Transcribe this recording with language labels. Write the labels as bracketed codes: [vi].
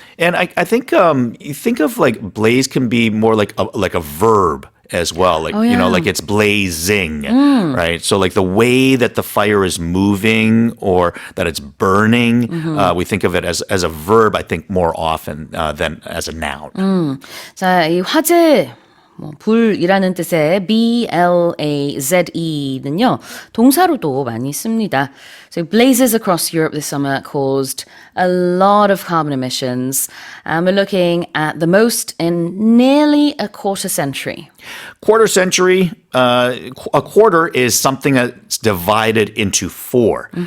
[en] And I think you think of like blaze can be more like a verb as well. Like, like it's blazing, right? So like the way that the fire is moving or that it's burning, we think of it as a verb, I think, more often than as a noun. [ko] 자, 이 화재, 불이라는 뜻의 blaze는요, 동사로도 많이 씁니다. [en] So blazes across Europe this summer caused a lot of carbon emissions. And we're looking at the most in nearly a quarter century. Quarter century, a quarter is something that's divided into four.